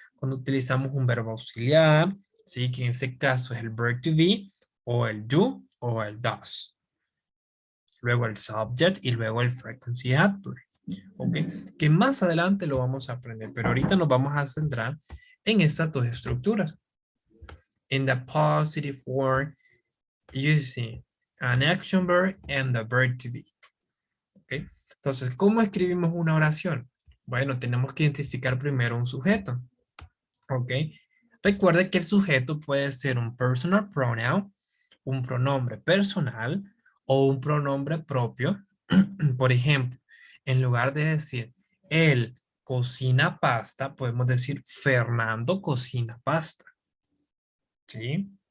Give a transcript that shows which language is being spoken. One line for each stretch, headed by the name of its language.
Spanish: Cuando utilizamos un verbo auxiliar, ¿sí? Que en este caso es el verb to be, o el do, o el does. Luego el subject y luego el frequency adverb. ¿Ok? Que más adelante lo vamos a aprender, pero ahorita nos vamos a centrar en estas dos estructuras.
English: In the positive form, using an action verb and the verb to be.
Spanish: ¿Ok? Entonces, ¿cómo escribimos una oración? Bueno, tenemos que identificar primero un sujeto. ¿Ok? Recuerde que el sujeto puede ser un personal pronoun, un pronombre personal o un pronombre propio. Por ejemplo, en lugar de decir él cocina pasta, podemos decir Fernando cocina pasta. ¿Sí?